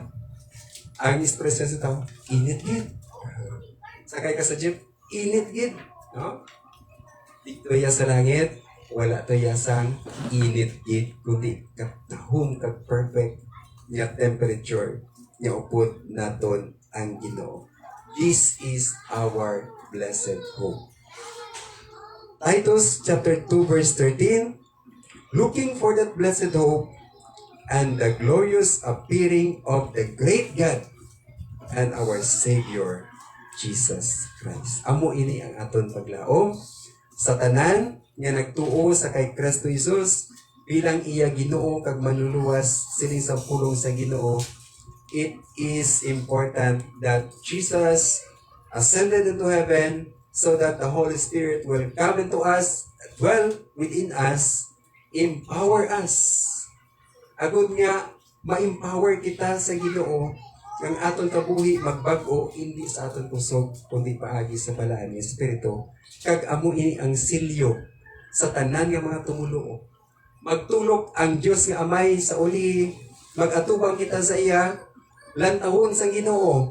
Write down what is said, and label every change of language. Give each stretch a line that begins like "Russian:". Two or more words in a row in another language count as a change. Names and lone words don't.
Hiligaynon: Ang espresso sa tao, init gid. Sakay ka sa jeep, init gid. No? Dito ya sa langit, wala to ya sang init gid, kundi katahom kag perfect nga temperature nga upod naton ang Ginoo.
English: This is our blessed hope. Titus chapter 2 verse 13, looking for that blessed hope and the glorious appearing of the great God and our Savior, Jesus Christ.
Hiligaynon: Amo ini ang aton paglaom sa tanan nga nagtuo sa kay Kristo Jesus bilang iya Ginoo kag manluluwas sining sa pulong sa Ginoo.
English: It is important that Jesus ascended into heaven so that the Holy Spirit will come into us, dwell within us, empower us.
Hiligaynon: Agud nga, ma-empower kita sa Ginoo ng aton kabuhi magbag-o hindi sa aton kusog kundi paagi sa balaan ng Espiritu. Kag amo ini ang silyo sa tanan nga mga tumuluo. Magtulok ang Dios nga Amay sa uli, mag-atubang kita sa iya, lantawon sa Ginoo.